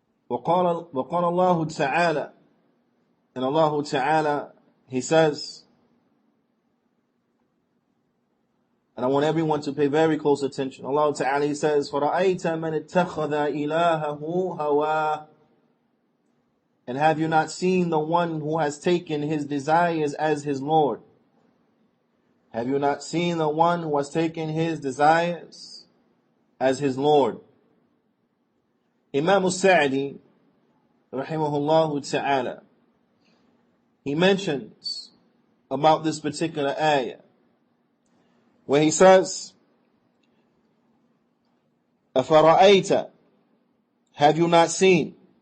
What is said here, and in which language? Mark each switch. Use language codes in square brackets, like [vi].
[ar] وقال الله تعالى, [en] and Allah Ta'ala, He says, and I want everyone to pay very close attention. Allah Ta'ala, He says, [ar] فَرَأَيْتَ مَنِ اتَّخَذَ إِلَهَهُ هَوَاهُ. [en] And have you not seen the one who has taken his desires as his Lord? Have you not seen the one who has taken his desires as his Lord? Imam al-Sa'di, rahimahullah ta'ala, he mentions about this particular ayah, where he says, أَفَرَأَيْتَ, have you not seen?